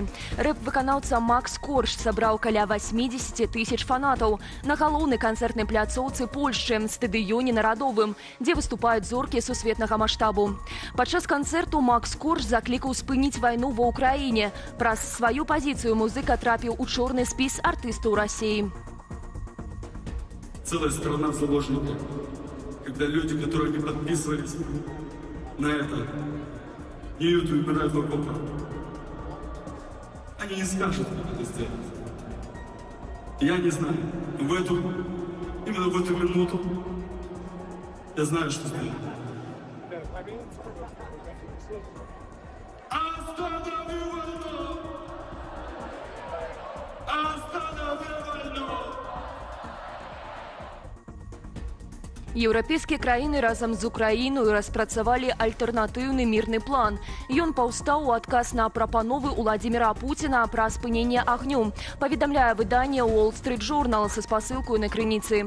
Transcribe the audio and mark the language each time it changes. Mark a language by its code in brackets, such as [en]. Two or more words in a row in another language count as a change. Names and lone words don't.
[be] Рэп-выканаўца Макс Корж сабраў каля 80 000 фанатаў на галоўнай канцэртнай пляцоўцы Польшчы, стадыёне Нарадовым, дзе выступаюць зоркі сусветнага маштабу. Падчас канцэрту Макс Корж заклікаў спыніць вайну ва ўкраіне. Праз сваю пазіцыю музыка трапіў у чорны спіс артыстаў Расіі. [ru] Целая страна заложников, когда люди, которые не подписывались на это, не умирают в окопах. Они не скажут, как это сделать. Я не знаю, именно в эту минуту Я знаю, что сделаю. Останови войну! Останови войну! [be] Еўрапейскія краіны разам з Украінай распрацавалі альтэрнатыўны мірны план. Ён паўстаў у адказ на прапановы Уладзіміра Пуціна пра спыненне агню, паведамляе выданне Wall Street Journal са спасылкаю на крыніцы.